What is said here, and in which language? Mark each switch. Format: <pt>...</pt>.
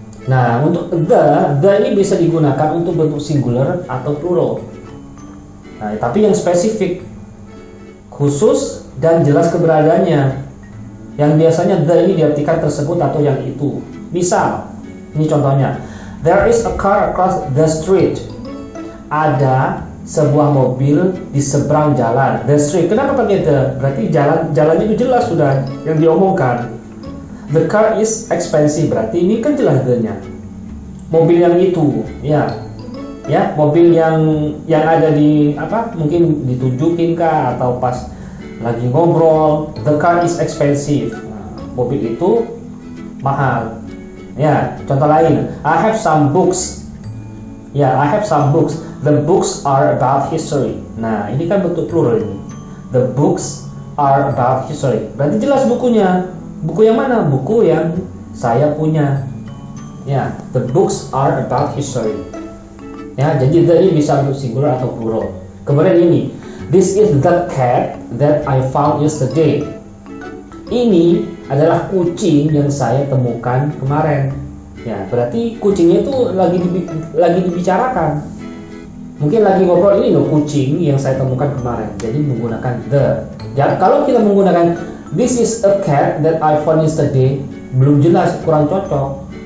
<id>Nah, untuk the ini bisa digunakan untuk bentuk singular atau plural. Nah, tapi yang spesifik, khusus dan jelas keberadaannya. Yang biasanya the ini diartikan tersebut atau yang itu. Misal, ini contohnya.</id> <en>There is a car across the street.</en> <id>Ada sebuah mobil di seberang jalan.</id> <en>The street.</en> <id>Kenapa pakai the? Berarti jalannya itu jelas sudah yang diomongkan.</id> <en>The car is expensive,</en> <id>berarti ini kan jelas the-nya. Mobil yang itu, ya, mobil yang ada di apa? Mungkin ditunjukin kah atau pas lagi ngobrol.</id> <en>The car is expensive.</en> <id>Nah, mobil itu mahal. Ya, contoh lain.</id> <en>I have some books. Ya, I have some books. The books are about history.</en> <id>Nah, ini kan bentuk plural ini.</id> <en>The books are about history.</en> <id>Berarti jelas bukunya. Buku yang mana? Buku yang saya punya. Ya,</id> <en>the books are about history.</en> <id>Ya, jadi the ini bisa untuk singular atau plural. Kemudian ini,</id> <en>this is the cat that I found yesterday.</en> <id>Ini adalah kucing yang saya temukan kemarin. Ya, berarti kucingnya itu lagi dibicarakan. Mungkin lagi ngobrol, ini loh kucing yang saya temukan kemarin. Jadi menggunakan the. Ya, kalau kita menggunakan</id> <en>this is a cat that I found yesterday,</en> <id>belum jelas, kurang cocok.</id>